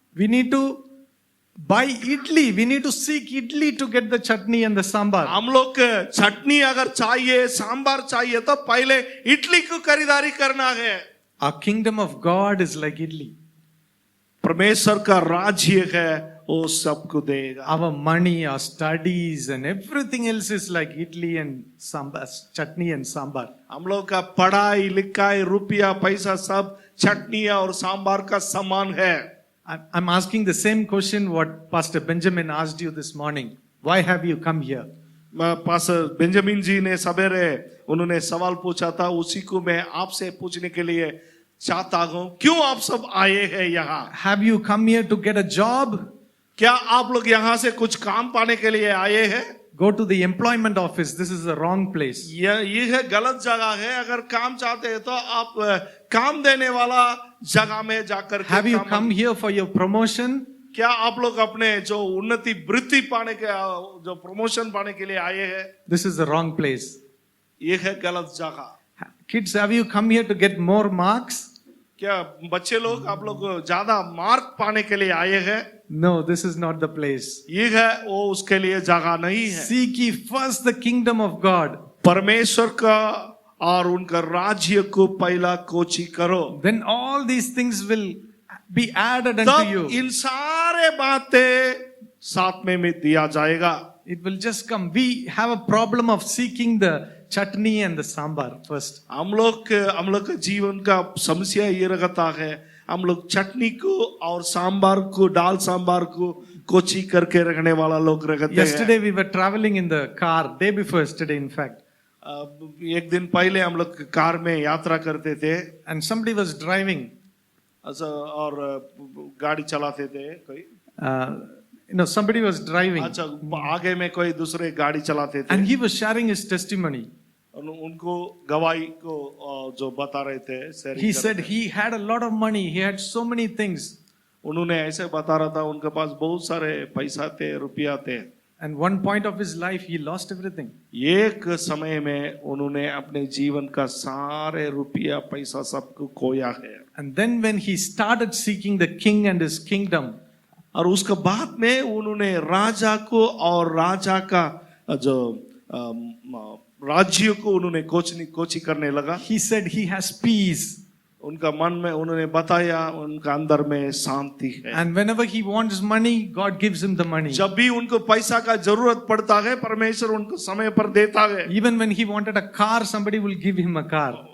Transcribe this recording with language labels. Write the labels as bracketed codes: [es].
[en] We need to buy idli. We need to seek idli to get the chutney and the sambar. [hi] हम लोग चटनी अगर चाहिए, सांबार चाहिए, तो पहले इडली को खरीदारी करना है। [en] Our kingdom of God is like idli. [hi] परमेश्वर का राज्य है वो सबको देगा। [en] Our money, our studies, and everything else is like idli and sambar, chutney and sambar. [hi] हम लोग का पढ़ाई लिखाई रुपया पैसा सब चटनी और सांबार का समान है। [en] I'm asking the same question what Pastor Benjamin asked you this morning. Why have you come here? [hi] Pastor Benjamin जी ने सवेरे उन्होंने सवाल पूछा था, उसी को मैं आपसे पूछने के लिए चाहता हूँ, क्यों आप सब आए हैं यहाँ? [en] Have you come here to get a job? [hi] क्या आप लोग यहाँ से कुछ काम पाने के लिए आए हैं? [en] Go to the employment office. This is the wrong place. [hi] ये है गलत जगह है। अगर काम चाहते हैं तो आप काम देने वाला जगह में जाकर के [en] Have you [hi] काम- [en] come here for your promotion? [hi] क्या आप लोग अपने जो उन्नति वृद्धि पाने के जो प्रमोशन पाने के लिए आए हैं? [en] This is the wrong place. [hi] ये है गलत जगह। [en] Kids, have you come here to get more marks? [hi] क्या बच्चे लोग आप लोग ज्यादा मार्क पाने के लिए आए हैं? [en] No, this is not the place. [hi] ये है वो उसके लिए जगह नहीं है। [en] Seek ye first the kingdom of God. [hi] परमेश्वर का और उनका राज्य को पहला कोची करो, [en] Then all these things will be added unto [hi] तब [en] you. [hi] इन सारे बातें साथ में दिया जाएगा। [en] It will just come. We have a problem of seeking the chutney and the sambar first. [hi] हम लोग का जीवन का समस्या ये रहता है, हम लोग चटनी को और सांबार को, दाल सांबार को कोची करके रखने वाला लोग रहते हैं। [en] Yesterday we were traveling in the car, day before yesterday in fact, [hi] एक दिन पहले हम लोग कार में यात्रा करते थे, [en] and somebody was driving. [hi] और गाड़ी चलाते थे कोई, [en] Somebody was driving, [hi] अच्छा आगे में कोई दूसरे गाड़ी चलाते थे, [en] and he was sharing his testimony. [hi] उनको गवाही को जो बता रहे थे, शेयर [en] He [hi] कर [en] said [hi] रहे थे। [en] he had a lot of money, he had so many things, [hi] उन्होंने ऐसे बता रहा था उनके पास बहुत सारे पैसा थे, रुपया थे, [en] and one point of his life he lost everything. [hi] एक समय में उन्होंने अपने जीवन का सारे रुपया पैसा सबको खोया है। [en] And then when he started seeking the king and his kingdom, [hi] और उसके बाद में उन्होंने राजा को और राजा का जो राज्य को उन्होंने कोची करने लगा। [en] he said he has peace. [hi] उनका मन में उन्होंने बताया उनका अंदर में शांति है। [en] And whenever he wants money, God gives him the money. [hi] जब भी उनको पैसा का जरूरत पड़ता है परमेश्वर उनको समय पर देता है। [en] Even when he wanted a car, somebody will give him a car.